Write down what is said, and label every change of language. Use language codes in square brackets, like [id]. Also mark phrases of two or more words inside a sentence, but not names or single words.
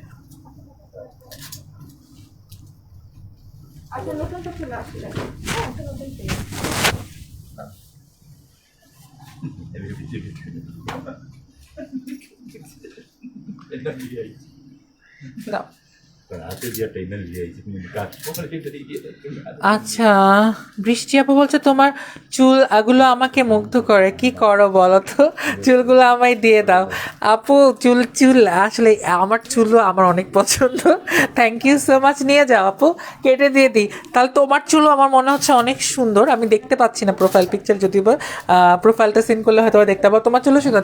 [bn] আচ্ছা নতুনটা চলে আসলে দাও। [id] Berarti dia trainer dia itu mendekat. Oh, kalau dia dia. [bn] আচ্ছা বৃষ্টি আপু বলছে তোমার চুল এগুলো আমাকে মুগ্ধ করে, কি করো বলো তো, চুলগুলো আমায় দিয়ে দাও। আপু চুল চুল আসলে আমার চুলও আমার অনেক পছন্দ, [en] thank you so much, [bn] নিয়ে যাও আপু, কেটে দিয়ে দিই। তাহলে তোমার চুলও আমার মনে হচ্ছে অনেক সুন্দর, আমি দেখতে পাচ্ছি না [en] profile picture, [bn] যদিও বা প্রোফাইলটা সিন করলে হয়তো দেখতে পাবো, তোমার চুলও সুন্দর।